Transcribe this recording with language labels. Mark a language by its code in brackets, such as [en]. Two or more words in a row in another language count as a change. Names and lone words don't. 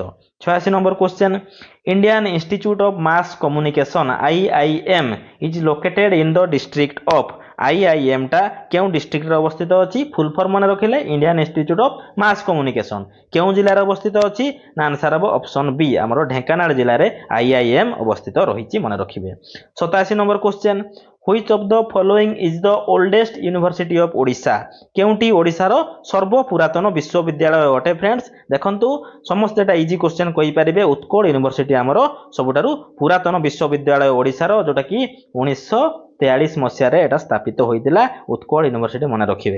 [en] 86 number question, Indian Institute of Mass Communication IIM is located in the district of? [or] IIM ଟା କେଉଁ ଡିଷ୍ଟ୍ରିକ୍ଟରେ ଅବସ୍ଥିତ ଅଛି? [en] full form [or] ମନେ ରଖିଲେ ଇଣ୍ଡିଆନ୍ ଇନଷ୍ଟିଚ୍ୟୁଟ୍ ଅଫ୍ ମାସ୍ କମ୍ୟୁନିକେସନ୍। କେଉଁ ଜିଲ୍ଲାରେ ଅବସ୍ଥିତ ଅଛି? ନା ଆନ୍ସର ହେବ ଅପସନ ବି ଆମର ଢେଙ୍କାନାଳ ଜିଲ୍ଲାରେ IIM ଅବସ୍ଥିତ ରହିଛି, ମନେ ରଖିବେ। [en] 87 number question, Which of the following is the oldest university of Odisha? [or] କେଉଁଟି ଓଡ଼ିଶାର ସର୍ବପୁରାତନ ବିଶ୍ୱବିଦ୍ୟାଳୟ ଅଟେ ଫ୍ରେଣ୍ଡସ୍? ଦେଖନ୍ତୁ ସମସ୍ତେ ଏଟା [en] easy question [or] କହିପାରିବେ। ଉତ୍କଳ ୟୁନିଭର୍ସିଟି ଆମର ସବୁଠାରୁ ପୁରାତନ ବିଶ୍ୱବିଦ୍ୟାଳୟ ଓଡ଼ିଶାର, ଯୋଉଟାକି 1943 ମସିହାରେ ଏଟା ସ୍ଥାପିତ ହୋଇଥିଲା ଉତ୍କଳ ୟୁନିଭର୍ସିଟି, ମନେ ରଖିବେ।